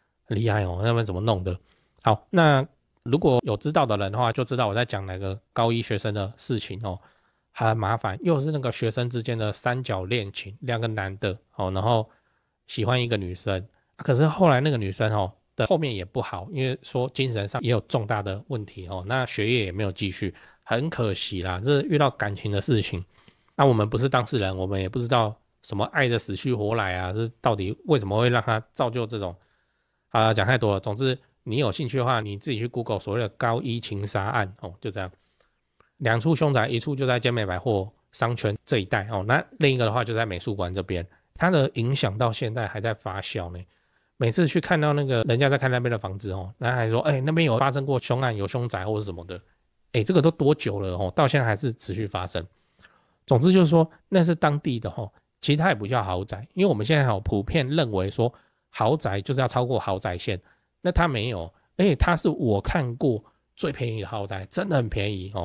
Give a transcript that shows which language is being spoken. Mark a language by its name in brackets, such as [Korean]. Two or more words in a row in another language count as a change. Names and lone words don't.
[Chinese] 很厲害哦，他們怎麼弄的？好，那如果有知道的人的話，就知道我在講哪個高一學生的事情哦，很麻煩，又是那個學生之間的三角戀情，兩個男的哦，然後喜歡一個女生，可是後來那個女生哦的後面也不好，因為說精神上也有重大的問題哦，那學業也沒有繼續，很可惜啦，這是遇到感情的事情。那我們不是當事人，我們也不知道什麼愛的死去活來啊，這到底為什麼會讓他造就這種？啊，講太多了。總之，你有興趣的話，你自己去 Google 所謂的高一情殺案哦，就這樣。兩處凶宅，一處就在尖美百貨商圈這一帶哦，那另一個的話就在美術館這邊，它的影響到現在還在發酵呢。每次去看到那個人家在看那邊的房子哦，那還說那邊有發生過凶案，有凶宅或者什麼的，這個都多久了哦，到現在還是持續發生。總之就是說，那是當地的齁，其實它也不叫豪宅，因為我們現在普遍認為說豪宅就是要超過豪宅線，那它沒有，而且它是我看過最便宜的豪宅，真的很便宜哦。